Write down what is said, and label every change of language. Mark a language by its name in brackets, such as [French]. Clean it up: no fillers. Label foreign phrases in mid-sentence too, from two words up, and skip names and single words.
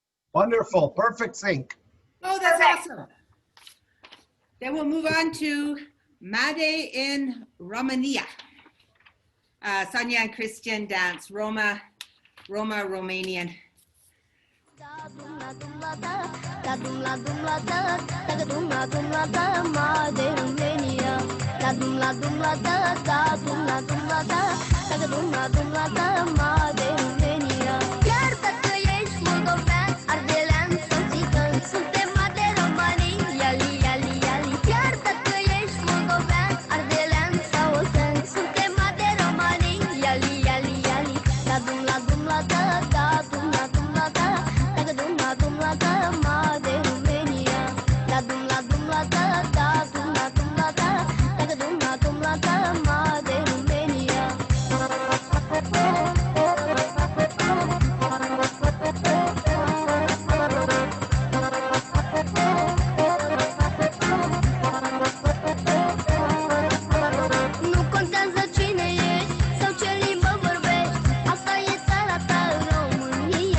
[English] Wonderful, perfect sync. Oh, that's awesome. Then we'll move on to Made in Romania. Sonia and Christian dance, Roma, Romanian. [Romanian] Chiar dacă ești moldovean, ardelean sau țigan, suntem Made Romanii, iali, iali, iali. Chiar dacă ești moldovean, ardelean sau osean, suntem Made Romanii, iali, iali, iali. Da dum la dum la da, da dum la dum la da, dacă dum la da, Made Romania. Da dum la da, da dum la da, dacă dum la da, Made Romania. Nu contează cine ești sau ce limbă vorbești, asta e țara ta, România.